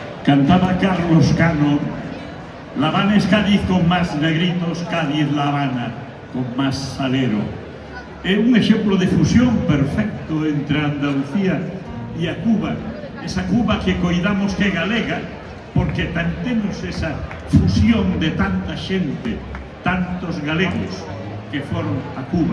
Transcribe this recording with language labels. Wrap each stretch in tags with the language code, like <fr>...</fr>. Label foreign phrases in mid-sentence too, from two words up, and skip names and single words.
<es>Cantaba Carlos Cano: La Habana es Cádiz con más negritos, Cádiz La Habana con más salero.</es> <gl>É un exemplo de fusión perfecto entre Andalucía e a Cuba, esa Cuba que coidamos que é galega, porque temos esa fusión de tanta xente, tantos galegos que foron a Cuba.</gl>